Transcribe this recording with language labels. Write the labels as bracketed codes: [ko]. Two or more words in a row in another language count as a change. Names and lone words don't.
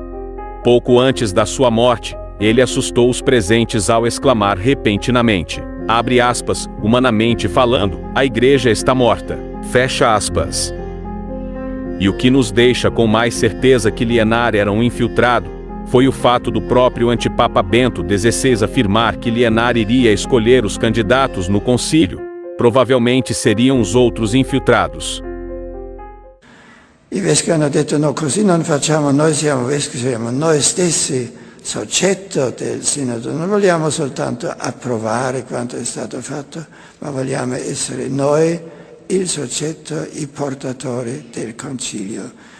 [pt] Pouco antes da sua morte, ele assustou os presentes ao exclamar repentinamente, abre aspas, humanamente falando, a igreja está morta, fecha aspas. E o que nos deixa com mais certeza que Liénard era um infiltrado, foi o fato do próprio antipapa Bento XVI afirmar que Liénard iria escolher os candidatos no concílio, provavelmente seriam os outros infiltrados. [it] I vescovi hanno detto no, così non facciamo, noi siamo vescovi, siamo noi stessi soggetto del sinodo, non vogliamo soltanto approvare quanto è stato fatto, ma vogliamo essere noi il soggetto, i portatori del concilio.